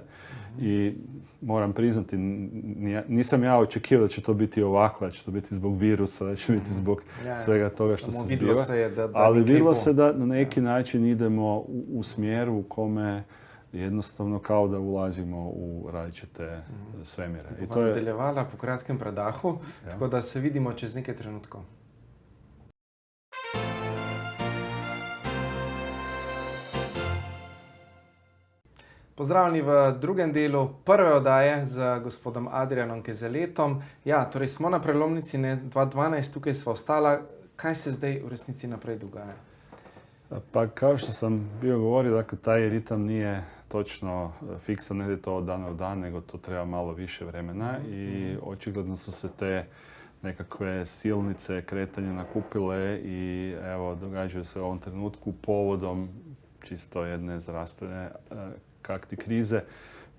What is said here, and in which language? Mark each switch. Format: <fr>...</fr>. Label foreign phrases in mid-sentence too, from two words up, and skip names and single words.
<hr>I moram priznati, nisam ja očekivao da će to biti ovako, da će to biti zbog virusa, da će biti zbog svega toga što se zbiva. Ali vidjelo se da na neki način idemo u smjeru u kome jednostavno kao da ulazimo u različite svemire.</hr> <sl>I to je nadaljevala po kratkem predahu, tako da se vidimo čez nekaj trenutkov. Pozdravljeni v drugem delu prve oddaje z gospodom Adrianom Kezeletom. Ja, torej smo na prelomnici 2012, tukaj sva ostala. Kaj se zdaj v resnici naprej dogaja?</sl> <hr>Pa kao što sam bio govorio, dakle, taj ritam nije točno fiksan, ne je to od dana u dan, nego to treba malo više vremena i očigledno su se te nekakve silnice kretanja nakupile i evo, događaju se u ovom trenutku povodom čisto jedne zdravstvene kakti krize.</hr>